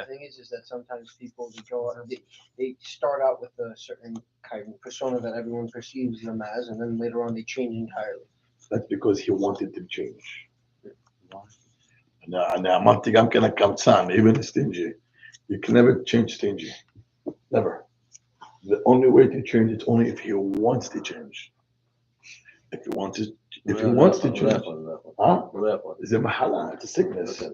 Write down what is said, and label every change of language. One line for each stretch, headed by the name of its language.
English: the thing is that sometimes people they start out with a certain kind of persona that everyone perceives them as, and then later on they change entirely. That's because he wanted to change.
Hebrew: אני אמרתי גם כן הקמצן,
English: even stingy. You can never change stingy. Never. The only way to change it's only if he wants to change. If he wants to change.
Hebrew: זה מחלה,
English: it's a sickness.